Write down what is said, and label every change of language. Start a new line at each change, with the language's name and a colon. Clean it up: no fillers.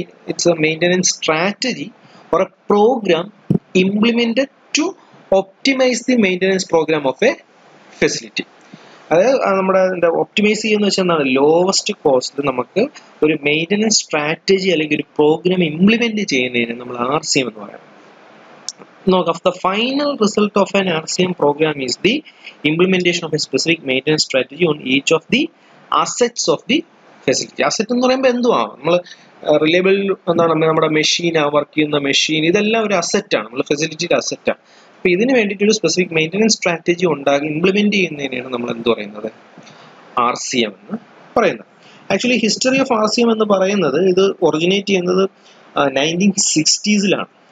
English: It's a maintenance strategy or a programme implemented to optimise the maintenance programme of a facility.
Malayalam: അതായത് നമ്മുടെ optimise ചെയ്യുന്ന വെച്ചാൽ എന്താണ്, lowest കോസ്റ്റിൽ നമുക്ക് ഒരു മെയിൻ്റനൻസ് സ്ട്രാറ്റജി അല്ലെങ്കിൽ ഒരു പ്രോഗ്രാം ഇംപ്ലിമെന്റ് ചെയ്യുന്നതിന് നമ്മൾ RCM എന്ന് പറയാം.
English: The final result of an RCM program is the implementation of a specific maintenance strategy on each of the assets of the facility.
Malayalam: Asset എന്ന് പറയുമ്പോൾ എന്തുവാണ്? നമ്മൾ റിലയബിൾ എന്താണ്, നമ്മുടെ മെഷീൻ, വർക്ക് ചെയ്യുന്ന മെഷീൻ, ഇതെല്ലാം ഒരു അസറ്റാണ്, നമ്മൾ ഫെസിലിറ്റിയുടെ അസറ്റാണ്. അപ്പോൾ ഇതിന് വേണ്ടിയിട്ട് ഒരു സ്പെസിഫിക് മെയിൻ്റനൻസ് സ്ട്രാറ്റജി ഇംപ്ലിമെന്റ് ചെയ്യുന്നതിനാണ് നമ്മൾ എന്ത് പറയുന്നത്, RCM എന്ന് പറയുന്നത്. ആക്ച്വലി ഹിസ്റ്ററി ഓഫ് RCM എന്ന് പറയുന്നത് ഇത് ഒറിജിനേറ്റ് ചെയ്യുന്നത് 1960s.